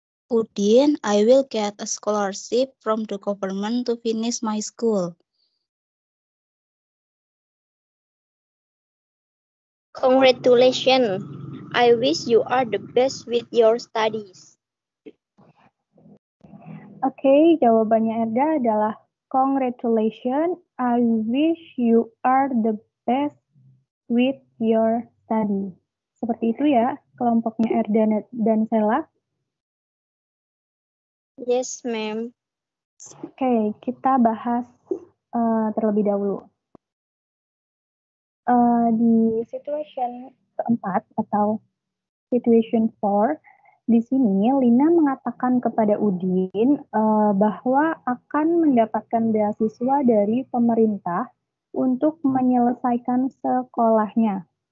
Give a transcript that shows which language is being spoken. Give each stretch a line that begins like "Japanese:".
English: Udin, I will get a scholarship from the government to finish my school. Congratulations. I wish you are the best with your studies.
Indonesian: Oke, jawabannya Erda adalah congratulations.
English: I wish you are the best with your study.
Indonesian: Seperti itu ya, kelompoknya Erda dan Sheila.
English: Yes, ma'am.
Indonesian: Oke, kita bahas terlebih dahulu. Di situation keempat atau situation 4, di sini Lina mengatakan kepada Udin bahwa akan mendapatkan beasiswa dari pemerintah untuk menyelesaikan sekolahnya.